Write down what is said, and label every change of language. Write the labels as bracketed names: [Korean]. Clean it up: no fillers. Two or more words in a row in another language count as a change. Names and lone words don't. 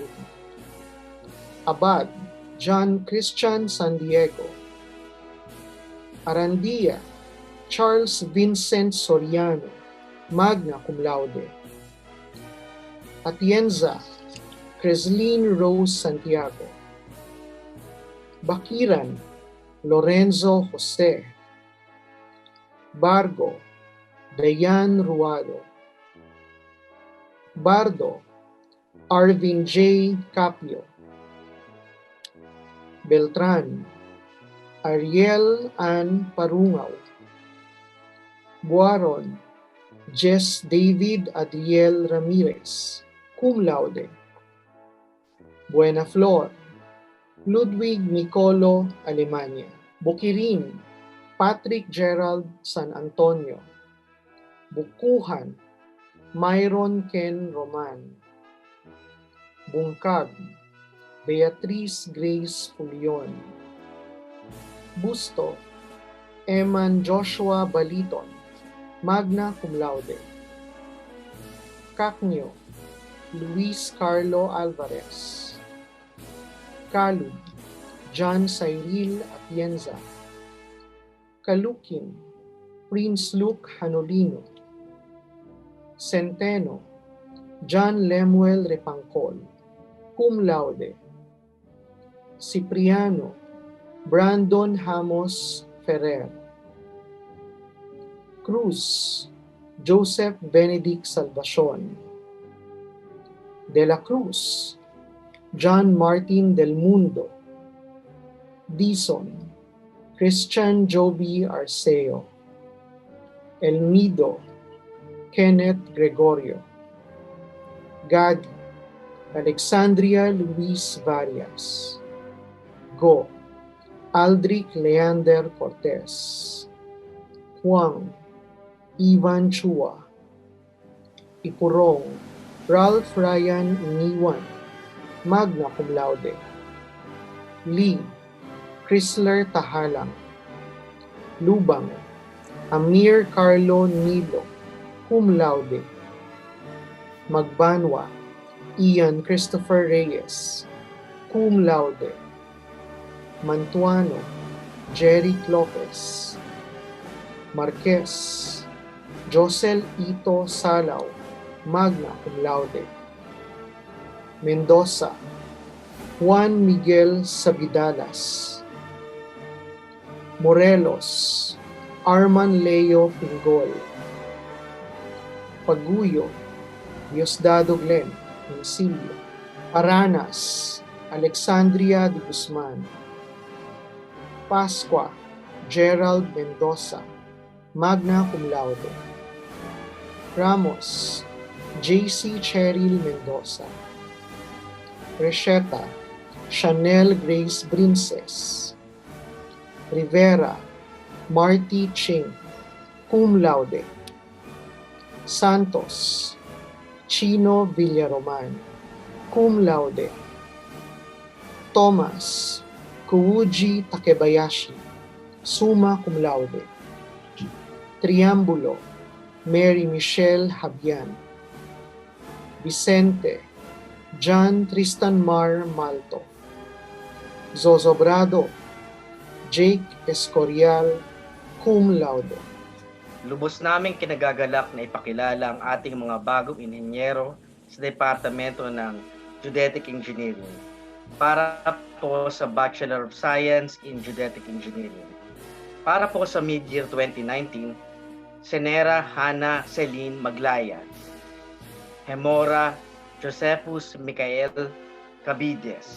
[English] Abad, John Christian San Diego. Arandia, Charles Vincent Soriano, [Latin] magna cum laude. [English] Atienza, Creslin Rose Santiago. Bakiran, Lorenzo Jose. Bargo, Dayan Ruado. Bardo, Arvin J. Capio. Beltran, Ariel Ann Parungaw. Buaron, Jess David Adriel Ramirez, [Latin] cum laude. [English] Buenaflor, Ludwig Nicolo Alemania. Bukirin, Patrick Gerald San Antonio. Bukuhan, Myron Ken Roman. Bungkag, Beatriz Grace Fulion. Busto, Eman Joshua Baliton, [Latin] magna cum laude. [English] Cacnio, Luis Carlo Alvarez. Calub, John Cyril Atienza. Caloocan, Prince Luke Hanolino. Centeno, John Lemuel Repangcol, [Latin] cum laude. [English] Cipriano, Brandon Hamos Ferrer. Cruz, Joseph Benedict Salvacion. De la Cruz, John Martin Del Mundo. Dizon, Christian Joby Arceo. El Nido, Kenneth Gregorio. Gadi, Alexandria Luis Varias. Go, Aldrich Leander Cortez. Juan, Ivan Chua. Ipurong, Ralph Ryan Iniwan, [Latin] magna cum laude. [English] Lee, Chrysler Tahalang. Lubang, Amir Carlo Nilo, [Latin] cum laude. [English] Magbanwa, Ian Christopher Reyes, [Latin] cum laude. [English] Mantuano, Jerry Lopez. Marquez, Josel Ito Salaw, [Latin] magna cum laude. [English] Mendoza, Juan Miguel Sabidalas. Morelos, Arman Leo Pingol. Paguyo, Diosdado Glenn, Incilio. Paranas, Alexandria de Guzman. Pascua, Gerald Mendoza, [Latin] magna cum laude. [English] Ramos, J.C. Cheryl Mendoza. Resheta, Chanel Grace Brinces. Rivera, Marty Ching, [Latin] cum laude. [English] Santos, Chino Villaroman, [Latin] cum laude. [English] Thomas, Kuuji Takebayashi, [Latin] summa cum laude. [English] Triambulo, Mary Michelle Habian. Vicente, John Tristan Mar Malto. Zozobrado, Jake Escorial, [Latin] cum laude. [Filipino] Lubos naming kinagagalak na ipakilala ang ating mga bagong inhinyero sa Departamento ng [English] Geodetic Engineering [Filipino] para po sa [English] Bachelor of Science in Geodetic Engineering. [Filipino] Para po sa mid-year 2019, Senera Hana Celine Maglaya, Hemora Josephus Micael Cabides.